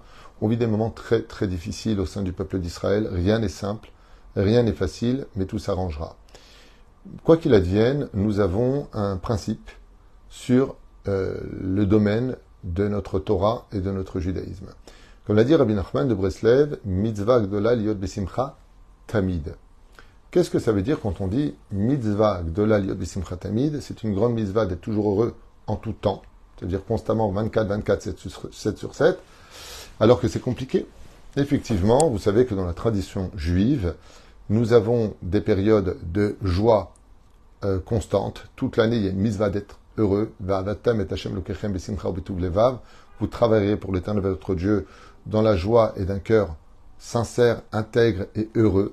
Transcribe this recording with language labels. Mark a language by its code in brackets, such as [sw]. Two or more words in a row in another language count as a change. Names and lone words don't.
[fr] On vit des moments très très difficiles au sein du peuple d'Israël. Rien n'est simple, rien n'est facile, mais tout s'arrangera. Quoi qu'il advienne, nous avons un principe sur le domaine de notre Torah et de notre judaïsme. Comme l'a dit Rabbi Nachman de Breslev, [he] מצוה גדולה להיות בשמחה תמיד. [fr] Qu'est-ce que ça veut dire quand on dit [he] מצוה גדולה להיות בשמחה תמיד? [fr] C'est une grande mitzvah d'être toujours heureux en tout temps, c'est-à-dire constamment 24, 7 sur 7, alors que c'est compliqué. Effectivement, vous savez que dans la tradition juive, nous avons des périodes de joie constante. Toute l'année, il y a une mitzvah d'être heureux. Vous travaillerez pour l'Éternel votre Dieu dans la joie et d'un cœur sincère, intègre et heureux.